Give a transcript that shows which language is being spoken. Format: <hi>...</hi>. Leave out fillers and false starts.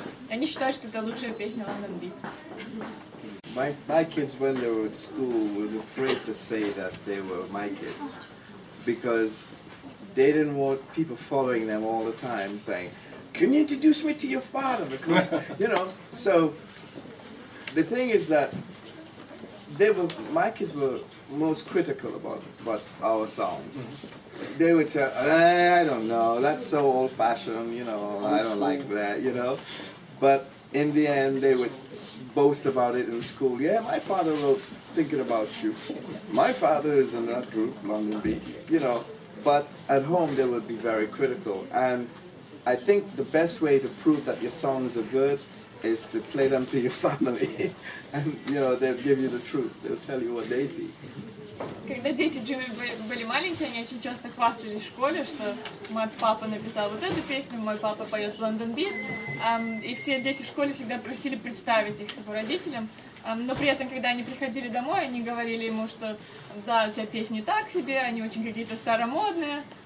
<ru>Они считают, что это лучшая песня LondonBeat.</ru> <en>My kids, when they were at school, were afraid to say that they were my kids because they didn't want people following them all the time saying, "Can you introduce me to your father?" Because, so the thing is that my kids were most critical about our songs. They would say, "I don't know, that's so old-fashioned, I don't like that, But in the end, they would boast about it in school. "Yeah, my father wrote Thinking About You. My father is in that group, LondonBeat, But at home they would be very critical. And I think the best way to prove that your songs are good is to play them to your family. And, you know, they'll give you the truth. They'll tell you what they think.</en> <ru>Когда дети Джимми были маленькие, они очень часто хвастались в школе, что мой папа написал вот эту песню, мой папа поет LondonBeat, и все дети в школе всегда просили представить их его родителям, но при этом, когда они приходили домой, они говорили ему, что да, у тебя песни так себе, они очень какие-то старомодные.</ru>